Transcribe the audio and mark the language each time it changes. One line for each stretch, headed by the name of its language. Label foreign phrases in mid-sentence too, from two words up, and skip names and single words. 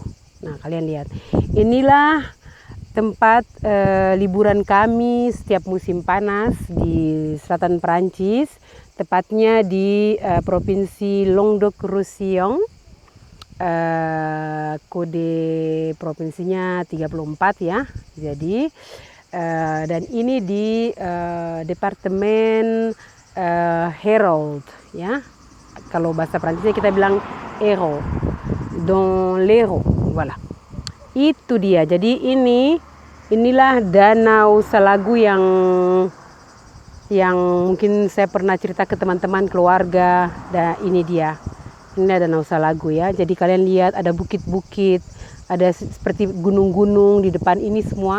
Indonesian: Nah, kalian lihat, inilah tempat liburan kami setiap musim panas di selatan Prancis, tepatnya di provinsi Languedoc-Roussillon. Kode provinsinya 34 ya. Jadi dan ini di departemen Hérault ya. Kalau bahasa Prancisnya kita bilang Hérault,
French: dans l'Hérault.
Indonesian: Voilà. Itu dia. Jadi inilah Danau Salagu yang mungkin saya pernah cerita ke teman-teman keluarga. Dan ini dia. Ini ada Danau Salagu ya. Jadi kalian lihat ada bukit-bukit, ada seperti gunung-gunung di depan ini semua.